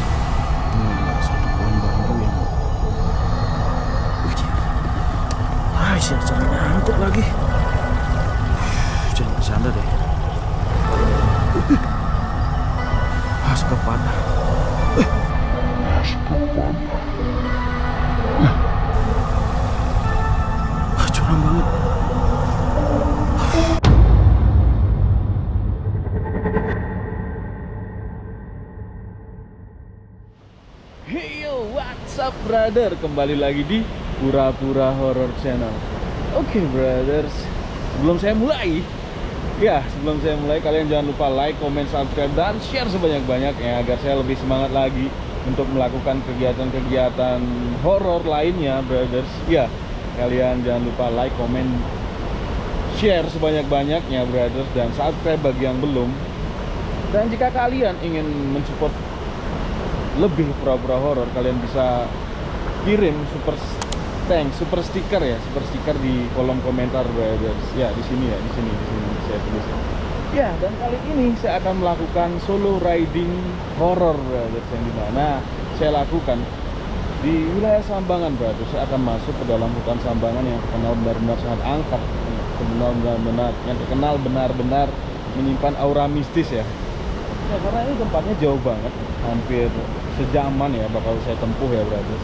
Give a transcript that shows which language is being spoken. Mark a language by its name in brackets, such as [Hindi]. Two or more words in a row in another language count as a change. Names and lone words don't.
[Indonesian] Satu pohon bambu yang siap cari angkut lagi. Jangan bercanda deh. Sekepan. Curam banget. [English] Hey yo, what's up brother? [Indonesian] Kembali lagi di Pura-Pura Horror Channel. Oke brothers, sebelum saya mulai kalian jangan lupa [English] like, comment, subscribe, [Indonesian] dan share sebanyak-banyaknya agar saya lebih semangat lagi untuk melakukan kegiatan-kegiatan horor lainnya brothers. Ya, kalian jangan lupa [English] like, comment, share [Indonesian] sebanyak-banyaknya brothers, dan subscribe bagi yang belum. Dan jika kalian ingin mensupport lebih pura-pura horor, kalian bisa kirim super stiker di kolom komentar brothers. Ya, di sini saya tulis. Ya, dan kali ini saya akan melakukan [English] solo riding horror brothers, [Indonesian] yang dimana saya lakukan di wilayah Sambangan brothers. Saya akan masuk ke dalam hutan Sambangan yang terkenal benar-benar sangat angker, yang terkenal benar-benar menyimpan aura mistis ya. Ya, karena ini tempatnya jauh banget, hampir sejaman ya bakal saya tempuh ya brothers.